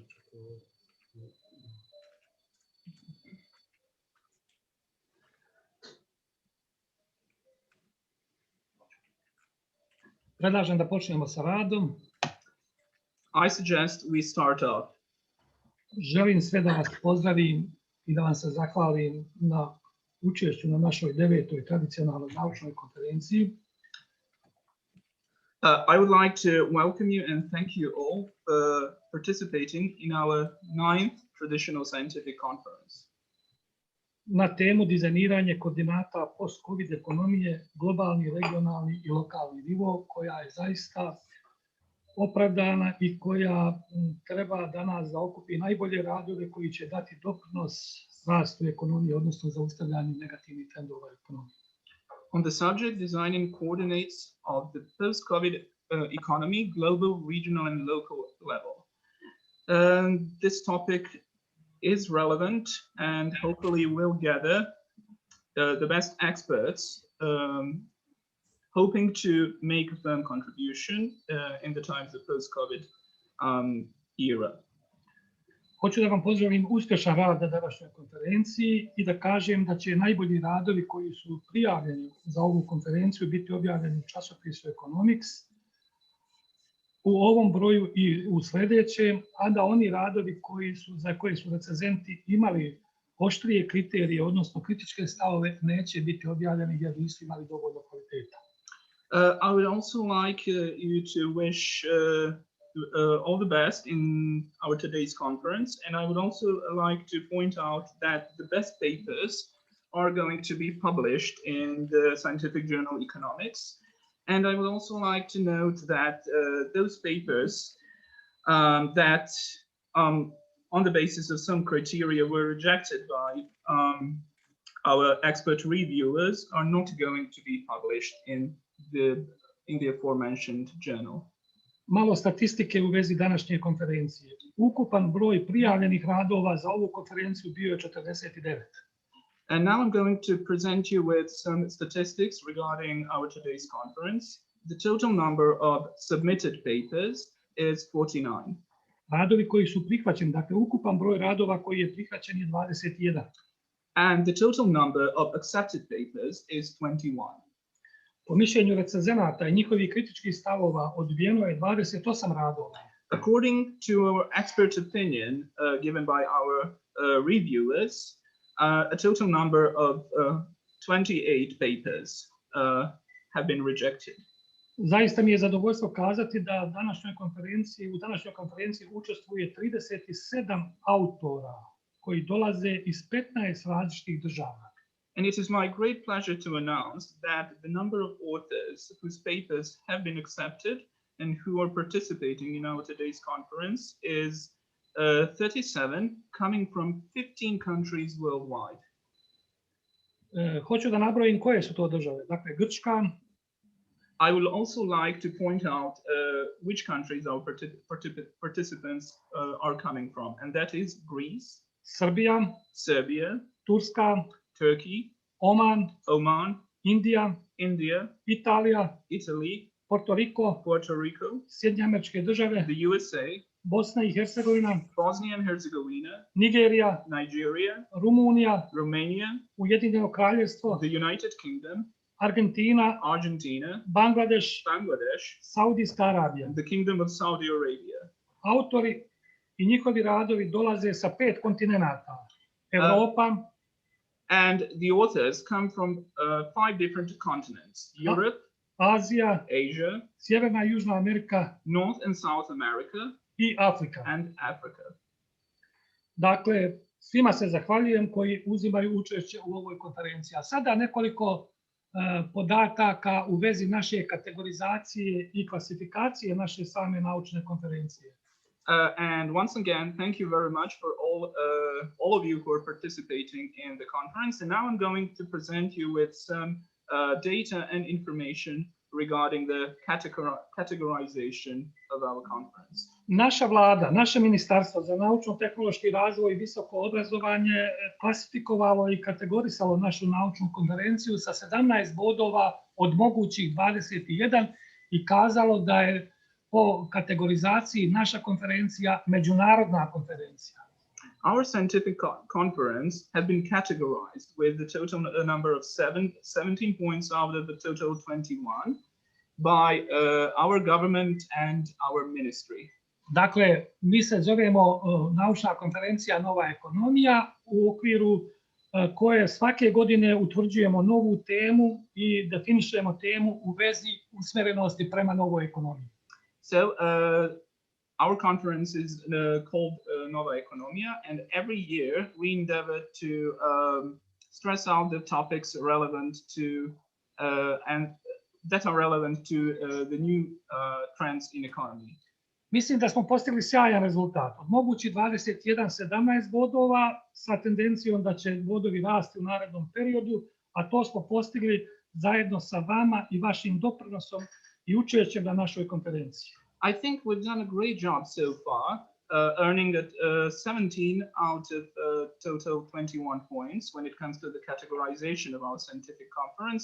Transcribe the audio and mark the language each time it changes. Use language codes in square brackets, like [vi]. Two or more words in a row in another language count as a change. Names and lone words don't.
[sr] Predlažem da počnemo sa radom. [en] I suggest we start off. [sr] Želim sve da vas pozdravim i da vam se zahvalim na učešću na našoj 9. tradicionalnoj naučnoj konferenciji. [en] I would like to welcome you and thank you all for participating in our 9th traditional scientific conference. [sr] Na temu dizajniranje koordinata post-COVID ekonomije, globalni, regionalni i lokalni nivo, koja je zaista opravdana i koja treba da nas zaokupi najbolje radove koji će dati doprinos rastu ekonomije, odnosno zaustavljanju negativnih trendova ekonomije. [en] On the subject designing coordinates of the post-COVID economy, global, regional, and local level. This topic is relevant and hopefully will gather the best experts hoping to make a firm contribution in the times of post-COVID era. [sr] Hoću da vam pozdravim uspješan rad na današnjoj konferenciji i da kažem da će najbolji radovi koji su prijavljeni za ovu konferenciju biti objavljeni u časopisu Economics u ovom broju i u sljedećem, a da oni radovi za koje su recenzenti imali oštrije kriterije, odnosno kritičke stavove, neće biti objavljeni jer nisu imali dovoljno kvaliteta. [en] I would also like you to wish all the best in our today's conference, and I would also like to point out that the best papers are going to be published in the scientific journal Economics. And I would also like to note that those papers that on the basis of some criteria were rejected by our expert reviewers are not going to be published in the aforementioned journal. [sr] Malo statistike u vezi današnje konferencije. Ukupan broj prijavljenih radova za ovu konferenciju bio je 49. [en] And now I'm going to present you with some statistics regarding our today's conference. The total number of submitted papers is 49. [sr] Radovi koji su prihvaćeni, dakle ukupan broj radova koji je prihvaćen je 21. [en] And the total number of accepted papers is 21. [sr] Po mišljenju recenzenata i njihovih kritičkih stavova odbijeno je 28 radova. [en] According to our expert opinion given by our reviewers, a total number of 28 papers have been rejected. [sr] Zaista mi je zadovoljstvo kazati da u današnjoj konferenciji učestvuje 37 autora koji dolaze iz 15 različitih država. [en] And it is my great pleasure to announce that the number of authors whose papers have been accepted and who are participating in our today's conference is 37, coming from 15 countries worldwide. [sr] Hoću da nabrojim koje su to države. Dakle, Grčka. [en] I would also like to point out which countries our participants are coming from, and that is Greece, Serbia, [sr] Turska, [en] Turkey, Oman, India, Italy, Puerto Rico, [sr] Sjedinjene Američke Države, [en] the USA, [sr] Bosna i Hercegovina, [en] Bosnia and Herzegovina, Nigeria, [sr] Rumunija, [en] Romania, [sr] Ujedinjeno Kraljevstvo, [en] the United Kingdom, Argentina, Bangladesh, [sr] Saudijska Arabija. [en] the Kingdom of Saudi Arabia. [sr] Autori i njihovi radovi dolaze sa 5 kontinenata. Europa, [en] and the authors come from 5 different continents: Europe, [sr] Azija, [en] Asia, [sr] Sjeverna i Južna Amerika, [en] North and South America, [sr] i Afrika. [en] and Africa. [sr] Dakle, svima se zahvaljujem koji uzimaju učešće u ovoj konferenciji. A sada nekoliko podataka u vezi naše kategorizacije i klasifikacije naše same naučne konferencije. [en] And once again, thank you very much for all of you who are participating in the conference. And now I'm going to present you with some data and information regarding the categorization of our conference. [sr] Naša vlada, naše ministarstvo za naučno-tehnološki razvoj i visoko obrazovanje klasifikovalo i kategorisalo našu naučnu konferenciju sa 17 bodova od mogućih 21 i kazalo da je po kategorizaciji naša konferencija međunarodna konferencija. [en] Our scientific conference has been categorized with the total number of 17 points out of the total 21 by our government and our ministry. [sr] Dakle, mi se zovemo naučna konferencija Nova ekonomija u okviru koje svake godine utvrđujemo novu temu i definišemo temu u vezi usmjerenosti prema novoj ekonomiji. [en] So our conference is called Nova Ekonomia, and every year we endeavor to stress out the topics relevant to and that are relevant to the new trends in economy. [sr] Mislim da smo postigli sjajan rezultat. Od mogući 21, 17 bodova sa tendencijom da će bodovi rasti u narednom periodu, a to smo postigli zajedno sa vama i vašim doprinosom i učešćem na našoj konferenciji. [en] I think we've done a great job so far, earning 17 out of total 21 points when it comes to the categorization of our scientific conference.